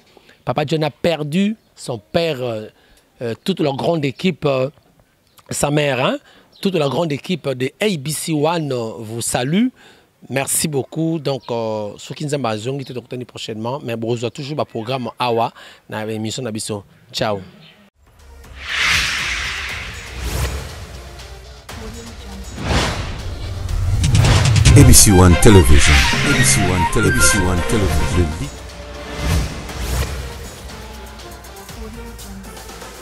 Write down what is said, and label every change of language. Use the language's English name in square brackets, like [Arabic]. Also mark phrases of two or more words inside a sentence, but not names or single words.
[French] Papa John a perdu son père, toute la grande équipe, sa mère, hein, toute la grande équipe de ABC One vous salue. Merci beaucoup. Donc, ceux qui nous ont besoin de prochainement, mais vous avez toujours le programme Awa dans l'émission Nabiso. Ciao. ABC One Television. ABC One Television. ABC One Television.